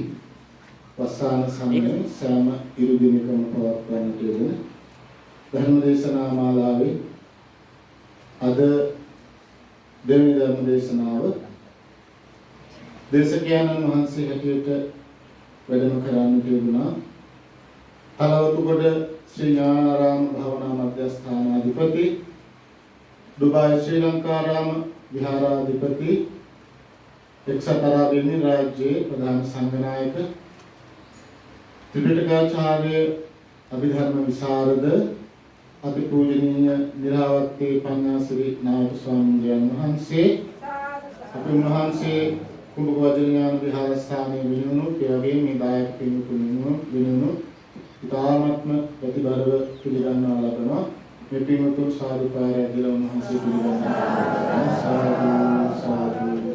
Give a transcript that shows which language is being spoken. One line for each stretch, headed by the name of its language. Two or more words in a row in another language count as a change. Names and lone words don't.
Sinhala: වස්සාන සමයේ සෑම ඉරු දිනකම පවත්වන්නට යෙදෙන ධර්ම දේශනා මාලාවේ අද දෙවැනි ධර්ම දේශනාව දේශකයන්න් වහන්සේ හැටියට වැඩම කරන්නට යෙදුනා හලවතුගොඩ ශ්‍රී ඥානාරාම භාවනා මධ්‍යස්ථානාධිපති ඩුබායි ශ්‍රී ලංකාරාම විහාරාධිපති එක්සත් අරාබි රාජ්‍ය ප්‍රධාන සංඝනායක ත්‍රිපිටකාචාර්ය අභිධර්ම විශාරද අති පූජනීය නිරාවත්තේ පඤ්ඤාශ්‍රී නායක ස්වාමි वහන්සේ අපේ වහන්සේ කුඹ වජ්‍රඥාන විහාරස්ථානයේ විනුණු ඒ මේ දායක පින්තුණු විනුණු ඉතාමත්ම ප්‍රතිබලව පිළිගන්වා ලබනවා මේ පින්තුන් සාදුකාරය දීලා වහන්සේ පිළිගන්නවා සාදු සාදු